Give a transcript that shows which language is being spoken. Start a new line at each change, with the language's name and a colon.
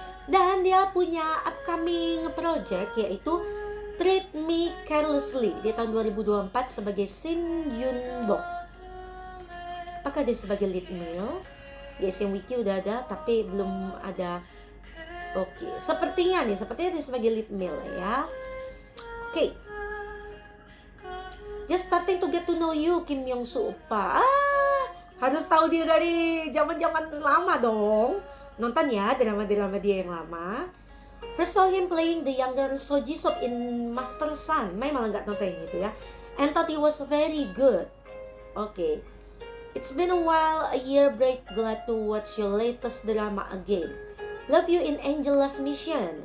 Indonesian: Dan dia punya upcoming project yaitu Treat Me Carelessly di tahun 2024 sebagai Shin Yun Bok. Apakah dia sebagai lead male? Yes, yang wiki udah ada tapi belum ada. Oke, sepertinya dia sebagai lead male ya. Oke.
English: Just starting to get to know you, Kim Yong Soo Oppa.
Indonesian: Harus tahu dia dari zaman-zaman lama dong. Nonton ya drama-drama dia yang lama.
English: First saw him playing the younger So Ji Sop in Master Sun.
Indonesian: Mai malah nggak nonton yang itu ya.
English: And thought he was very good. Okay. It's been a while, a year break. Glad to watch your latest drama again. Love you in Angel Last Mission.